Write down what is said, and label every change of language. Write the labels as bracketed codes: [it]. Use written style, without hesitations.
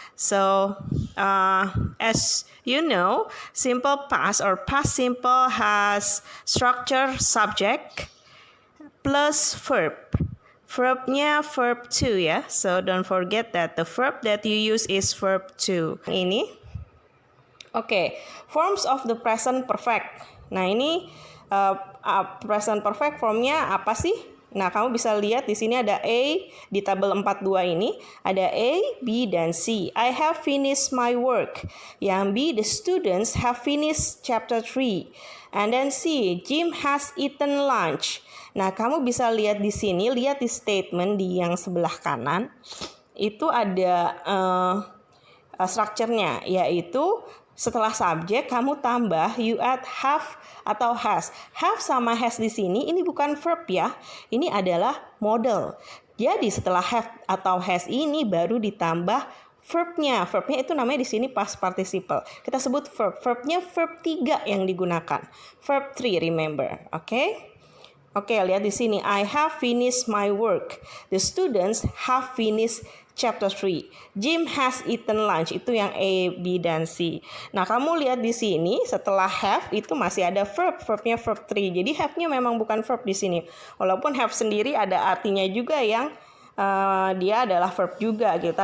[en] So, as you know, simple past or past simple has structure subject plus verb. [id] Verbnya verb to ya. [en] So don't forget that the verb that you use is verb to. [id] Ini. [en] Oke, forms of the present perfect. [id] Nah, ini present perfect formnya apa sih? Nah, kamu bisa lihat di sini ada A di tabel 42 ini, ada A, B, dan C. [en] I have finished my work. [id] Yang [en] B, the students have finished chapter 3. And then C, Jim has eaten lunch. [id] Nah, kamu bisa lihat di sini, lihat di statement di yang sebelah kanan, itu ada strukturnya, yaitu setelah subjek kamu tambah [en] you add [id] have atau has. Have sama has di sini ini bukan verb ya. Ini adalah model. Jadi setelah have atau has ini baru ditambah verbnya. Verbnya itu namanya di sini past participle. Kita sebut verb. Verbnya verb 3 yang digunakan. Verb 3 remember. Oke, lihat di sini. [en] I have finished my work. The students have finished chapter 3. Jim has eaten lunch. [id] Itu yang A, B, dan C. Nah, kamu lihat di sini setelah have itu masih ada verb. Verbnya verb 3. Jadi have-nya memang bukan verb di sini. Walaupun have sendiri ada artinya juga yang dia adalah verb juga gitu.